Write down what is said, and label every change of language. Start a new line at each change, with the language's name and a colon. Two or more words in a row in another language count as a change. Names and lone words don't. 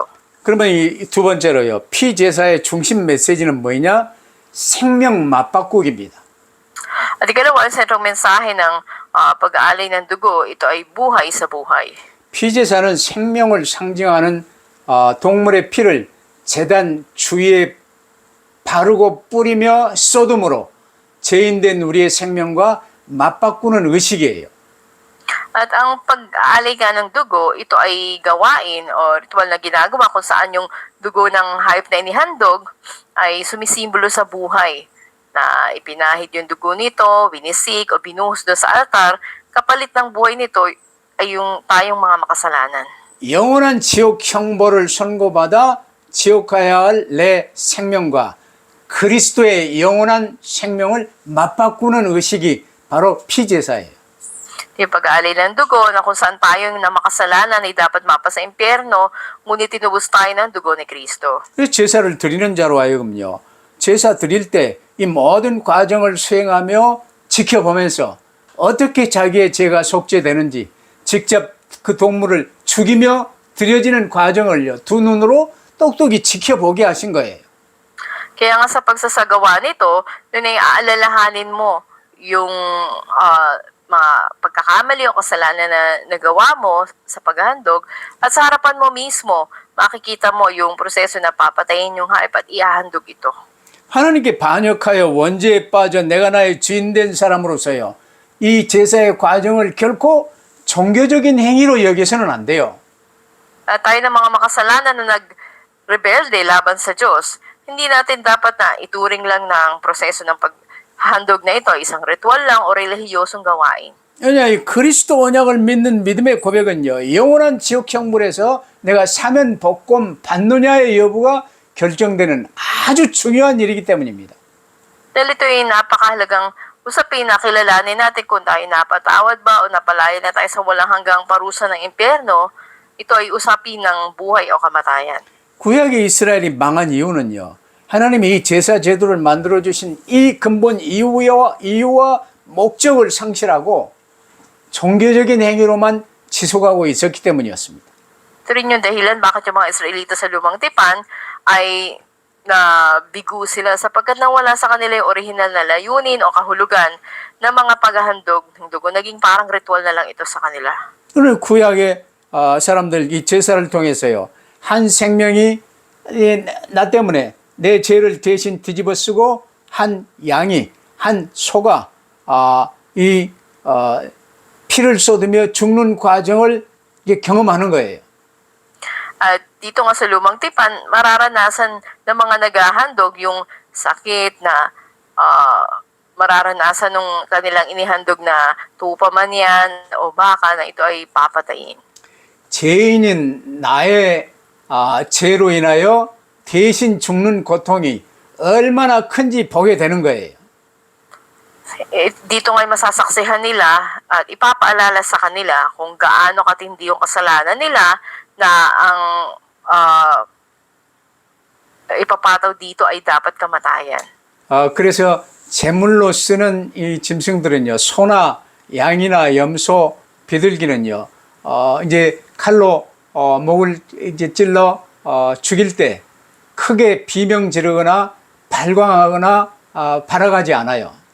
Korean: 그러면 이 두 번째로요. 피제사의 중심 메시지는 뭐냐? 생명 맞바꾸기입니다.
Filipino: At ikalawa, ang sentrong mensahe ng pag-aalay ng dugo, ito ay buhay sa buhay.
Korean: 피제사는 생명을 상징하는 동물의 피를 제단 주위에 바르고 뿌리며 쏟음으로 죄인된 우리의 생명과 맞바꾸는 의식이에요.
Filipino: At ang pag-aalay nga ng dugo, ito ay gawain o ritual na ginagawa kung saan yung dugo ng hayop na inihandog ay sumisimbolo sa buhay. Na ipinahid yung dugo nito, binisik o binuhos doon sa altar, kapalit ng buhay nito ay yung tayong mga makasalanan.
Korean: 영원한 지옥 형벌을 선고받아 지옥 가야 할 내 생명과 그리스도의 영원한 생명을 맞바꾸는 의식이 바로 피제사예요.
Filipino: Yung pag-aalay ng dugo na kung saan tayong na makasalanan ay dapat mapa sa impyerno, ngunit tinubos tayo ng dugo ni Kristo.
Korean: 그래서 제사를 드리는 자로 하여금요. 제사 드릴 때 이 모든 과정을 수행하며 지켜보면서 어떻게 자기의 죄가 속죄되는지 직접 그 동물을 죽이며 드려지는 과정을요. 두 눈으로 똑똑히 지켜보게 하신 거예요.
Filipino: Kaya nga sa pagsasagawa nito, yun ay aalalahanin mo yung mga pagkakamali o kasalanan na nagawa mo sa paghahandog at sa harapan mo mismo, makikita mo yung proseso na papatayin yung hayop at ihahandog ito.
Korean: 하나님께 반역하여 원죄에 빠져 내가 나의 주인된 사람으로서요. 이 제사의 과정을 결코 종교적인 행위로 여겨서는 안 돼요.
Filipino: At tayo ng mga makasalanan na nag-rebelde laban sa Diyos, hindi natin dapat na ituring lang ng proseso ng paghahandog na ito, isang ritual lang o relihiyosong gawain.
Korean: 왜냐, 이 그리스도 언약을 믿는 믿음의 고백은요, 영원한 지옥 형벌에서 내가 사면 복권 받느냐의 여부가 결정되는 아주 중요한 일이기 때문입니다.
Filipino: Dahil ito ay napakahalagang usapin na kilalanin natin kung tayo napatawad ba o napalaya na tayo sa walang hanggang parusa ng impyerno, ito ay usapin ng buhay o kamatayan.
Korean: 구약의 이스라엘이 망한 이유는요, 하나님이 이 제사 제도를 만들어주신 이 근본 이유와 목적을 상실하고 종교적인 행위로만 지속하고 있었기 때문이었습니다.
Filipino: Ito rin yung dahilan bakit yung mga Israelita sa Lumang Tipan ay nabigo sila sapagkat nawala sa kanila yung orihinal na layunin o kahulugan ng mga paghahandog ng dugo. Naging parang ritual na lang ito sa kanila.
Korean: 오늘 구약의 사람들 이 제사를 통해서요, 한 생명이 나 때문에 내 죄를 대신 뒤집어 쓰고 한 양이, 한 소가 이 피를 쏟으며 죽는 과정을 경험하는 거예요.
Filipino: At dito nga sa Lumang Tipan, mararanasan ng mga naghahandog yung sakit na mararanasan ng kanilang inihandog na tupa man yan o baka na ito ay papatayin.
Korean: 죄인인 나의 죄로 인하여 대신 죽는 고통이 얼마나 큰지 보게 되는 거예요.
Filipino: Dito nga'y masasaksihan nila at ipapaalala sa kanila kung gaano katindi yung kasalanan nila na ang ipapataw dito ay dapat kamatayan.
Korean: 그래서 제물로 쓰는 이 짐승들은요, 소나 양이나 염소, 비둘기는요, 이제 칼로 목을 이제 찔러 죽일 때 크게 비명 지르거나 발광하거나 발악하지 않아요.